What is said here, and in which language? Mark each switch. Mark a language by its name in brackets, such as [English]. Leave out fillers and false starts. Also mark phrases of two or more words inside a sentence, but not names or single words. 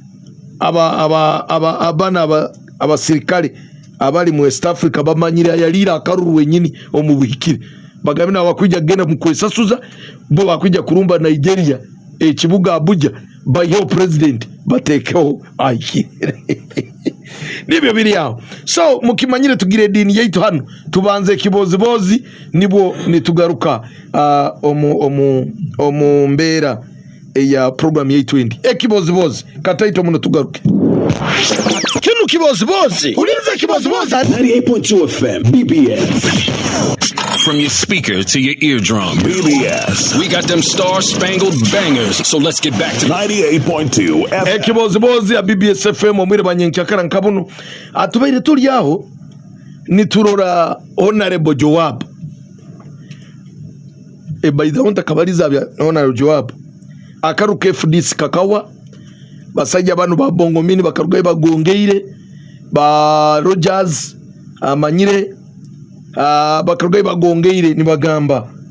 [Nyoro] abana abasirikale abali mu West Africa bamanyira yalira akaruru wenyini omubuhikire bagabina abakwijja genda mukwesasuza bo bakwijja kurumba Nigeria ekibuga Abuja bayo president batekeho ayi nibyo biri aho. So mukimanyire tugire dini yaitu hano tubanze kibozibozi nibo nitugaruka omu mbera ya program yaitu endi ekibozibozi kataito muno tugaruke kinu kibozibozi uliza kibozibozi [English] 98.2 FM BBS. From your speaker to your eardrum, BBS. We got them star-spangled bangers, so let's get back to 98.2 FM. [Nyoro] Ekibozibozi ya BBS FM omwire banyenkakara nkabunu atubaire tuli aho niturora Honorable Joab baida onta kabaliza bya Honorable Joab akaruka FDC kakawa basajja banu ba Bongomini bakaruga bagongeire ba Rogers amanyire bakaruga bagongeire nibagamba